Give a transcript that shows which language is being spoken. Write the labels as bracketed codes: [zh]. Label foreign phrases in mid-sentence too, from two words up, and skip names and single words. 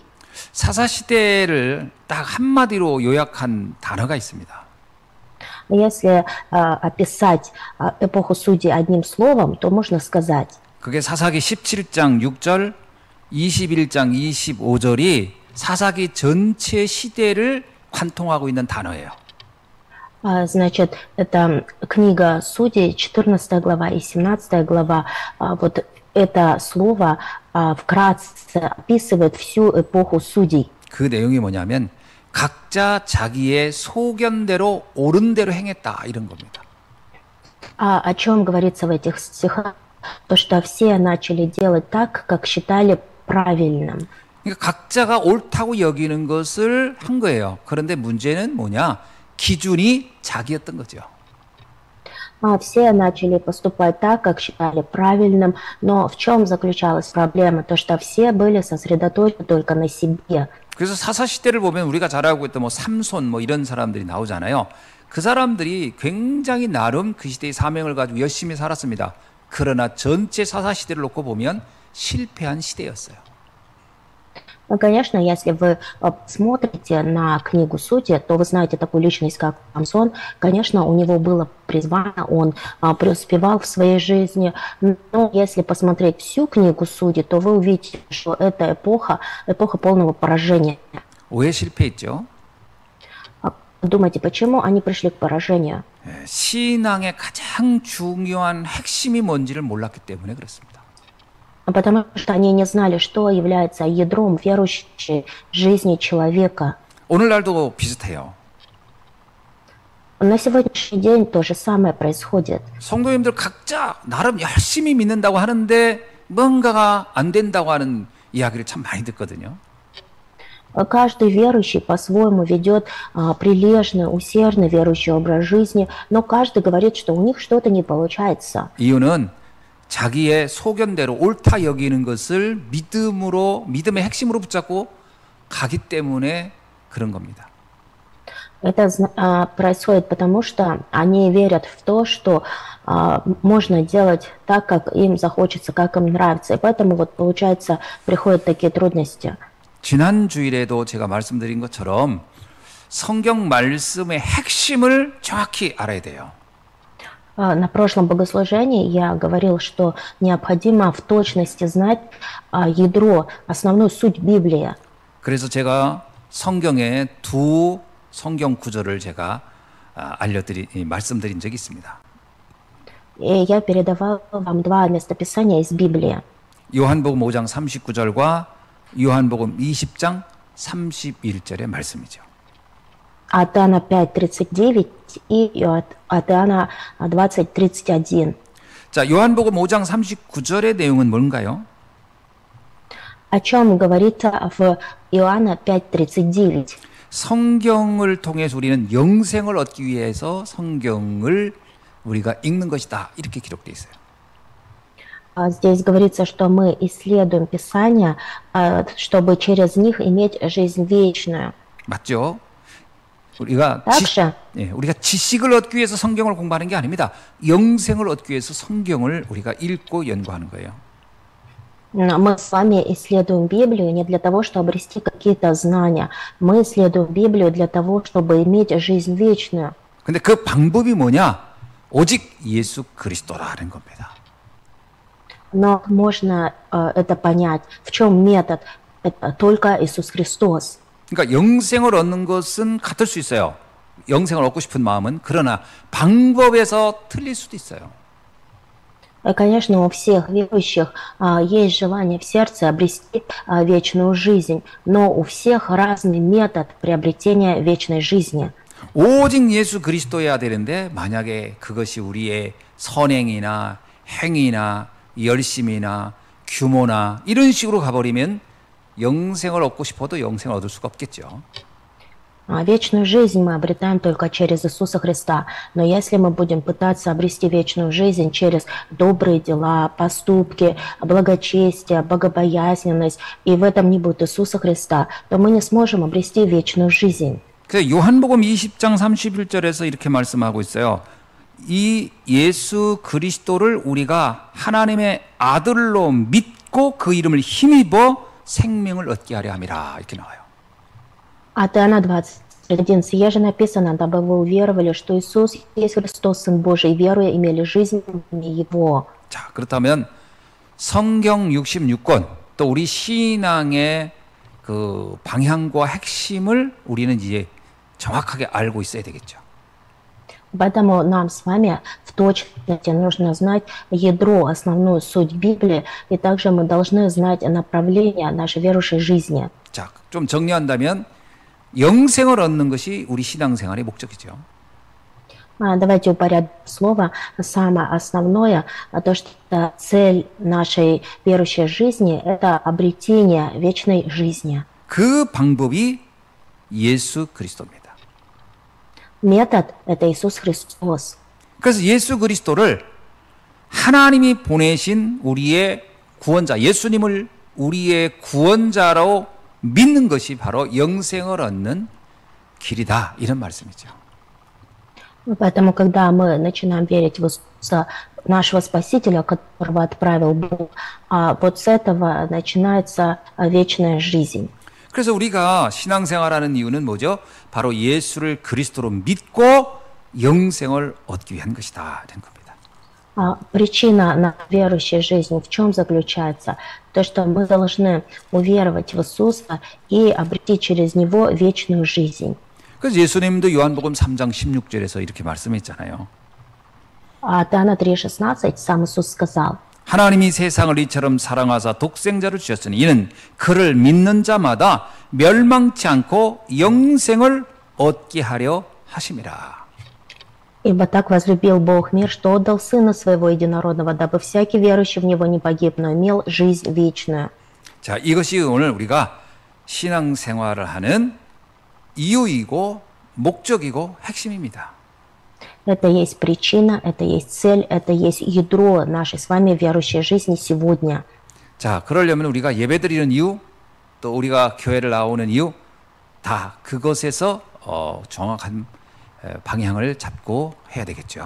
[ko] 사사 시대를 딱 한마디로 요약한 단어가 있습니다. [ru] Если описать эпоху судей одним словом, то можно сказать. [ko] 그게 사사기 17장 6절, 21장 25절이 사사기 전체 시대를 관통하고 있는 단어예요. [ru] Значит, это книга Судей, 14 глава и 17 глава. Вот это слово вкратце описывает всю эпоху судей. [ko] 그 내용이 뭐냐면 각자 자기의 소견대로 옳은 대로 행했다 이런 겁니다. [ru] О чем говорится в этих стихах? То, что все начали делать так, как считали правильным. [ko] 그러니까 각자가 옳다고 여기는 것을 한 거예요. 그런데 문제는 뭐냐? 기준이 자기였던 거죠. [ru] Все начали поступать так, как считали правильным, но в чем заключалась проблема? То, что все были сосредоточены только на себе. [ko] 그래서 사사 시대를 보면 우리가 잘 알고 있던 뭐 삼손 뭐 이런 사람들이 나오잖아요. 그 사람들이 굉장히 나름 그 시대의 사명을 가지고 열심히 살았습니다. 그러나 전체 사사 시대를 놓고 보면 실패한 시대였어요. [ru] Конечно, если вы смотрите на книгу Судей, то вы знаете такую личность, как Самсон. Конечно, у него было призвание, он преуспевал в своей жизни. Но если посмотреть всю книгу Судей, то вы увидите, что это эпоха полного поражения. [ko] 왜 실패했죠? [ru] Думаете, почему они пришли к поражению? [ko] 신앙의 가장 중요한 핵심이 뭔지를 몰랐기 때문에 그렇습니다. [ru] Потому что они не знали, что является ядром верующей жизни человека. [ko] 오늘날도 비슷해요. [ru] На сегодняшний день то же самое происходит. [ko] 성도님들 각자 나름 열심히 믿는다고 하는데 뭔가가 안 된다고 하는 이야기를 참 많이 듣거든요. [ru] Каждый верующий по-своему ведет прилежный, усердный верующий образ жизни, но каждый говорит, что у них что-то не получается. [ko] 이유는 자기의 소견대로 옳다 여기는 것을 믿음의 핵심으로 붙잡고 가기 때문에 그런 겁니다. [ru] Это происходит потому, что они верят в то, что можно делать так, как им захочется, как им нравится. И поэтому вот получается, приходят такие трудности. [ko] 지난 주일에도 제가 말씀드린 것처럼 성경 말씀의 핵심을 정확히 알아야 돼요. [ru] На прошлом богослужении я говорил, что необходимо в точности знать ядро, основную суть Библии. [ko] 그래서 제가 성경의 두 성경 구절을 제가 말씀드린 적이 있습니다. [ru] И я передавал вам два местописания из Библии. [ko] 요한복음 5장 39절과 요한복음 20장 31절의 말씀이죠. [ru] От Иоанна 5:39 и от Иоанна 20:31. [ko] 자, 요한복음 5장 39절의 내용은 뭔가요? [ru] О чем говорится в Иоанна 5:39? [ko] 성경을 통해서 우리는 영생을 얻기 위해서 성경을 우리가 읽는 것이다. 이렇게 기록되어 있어요. [ru] Здесь говорится, что мы исследуем Писания, чтобы через них иметь жизнь вечную. [ko] 맞죠? 우리가 우리가 지식을 얻기 위해서 성경을 공부하는 게 아닙니다. 영생을 얻기 위해서 성경을 우리가 읽고 연구하는 거예요. [ru] Мы с вами исследуем Библию не для того, чтобы обрести какие-то знания. Мы исследуем Библию для того, чтобы иметь жизнь вечную. [ko] 근데 그 방법이 뭐냐? 오직 예수 그리스도라는 겁니다. [ru] Но можно это понять. В чем метод? Это только Иисус Христос. [ko] 그러니까 영생을 얻는 것은 같을 수 있어요. 영생을 얻고 싶은 마음은. 그러나 방법에서 틀릴 수도 있어요. [ru] Конечно, у всех верующих есть желание в сердце обрести вечную жизнь, но у всех разный метод приобретения вечной жизни. [ko] 오직 예수 그리스도여야 되는데 만약에 그것이 우리의 선행이나 행위나 열심이나 규모나 이런 식으로 가버리면 영생을 얻고 싶어도 영생을 얻을 수가 없겠죠. [ru] Вечную жизнь мы обретаем только через Иисуса Христа. Но если мы будем пытаться обрести вечную жизнь через добрые дела, поступки, благочестие, богобоязненность, и в этом не будет Иисуса Христа, то мы не сможем обрести вечную жизнь. [ko] 그래서 요한복음 20장 31절에서 이렇게 말씀하고 있어요. 이 예수 그리스도를 우리가 하나님의 아들로 믿고 그 이름을 힘입어 생명을 얻게 하려 함이라 이렇게 나와요. [ru] От Иоанна 20:11 же написано, дабы вы уверовали, что Иисус есть Христос, Сын Божий, и веруя имели жизнь в имя Его. [ko] 자, 그렇다면 성경 66권 또 우리 신앙의 그 방향과 핵심을 우리는 이제 정확하게 알고 있어야 되겠죠. [ru] Поэтому нам с вами в точности нужно знать ядро, основную суть Библии, и также мы должны знать направление нашей верующей жизни. [ko] 자, 좀 정리한다면 영생을 얻는 것이 우리 신앙생활의 목적이죠. [ru] Давайте упорядочим слово. Самое основное, то, что цель нашей верующей жизни– это обретение вечной жизни. [ko] 그 방법이 예수 그리스도입니다. [ru] Метод– это Иисус Христос. [ko] 그래서 예수 그리스도를 하나님이 보내신 우리의 구원자, 예수님을 우리의 구원자로 믿는 것이 바로 영생을 얻는 길이다. 이런 말씀이죠. [ru] Поэтому, когда мы начинаем верить в Иисуса, нашего Спасителя, которого отправил Бог, вот с этого начинается вечная жизнь. [ko] 그래서 우리가 신앙생활하는 이유는 뭐죠? 바로 예수를 그리스도로 믿고 영생을 얻기 위한 것이다. 이런 겁니다. [ru] Причина на верующей жизни в чем заключается? То, что мы должны уверовать в Иисуса и обрести через Него вечную жизнь. [ko] 그래서 예수님도 요한복음 3장 16절에서 이렇게 말씀했잖아요. [ru] Иоанна 3,16 сам Иисус сказал: [ko] 하나님이 세상을 이처럼 사랑하사 독생자를 주셨으니 이는 그를 믿는 자마다 멸망치 않고 영생을 얻게 하려 하심이라. [ru] «Ибо так возлюбил Бог мир, что отдал Сына Своего Единородного, дабы всякий верующий в Него не погиб, но имел жизнь вечную». [ko] 자, 이것이 오늘 우리가 신앙생활을 하는 이유이고 목적이고 핵심입니다. [ru] Это есть причина, это есть цель, это есть ядро нашей с вами верующей жизни сегодня. [ko] 자, 그러려면 우리가 예배드리는 이유, 또 우리가 교회를 나오는 이유, 다 그것에서 정확한 방향을 잡고 해야 되겠죠.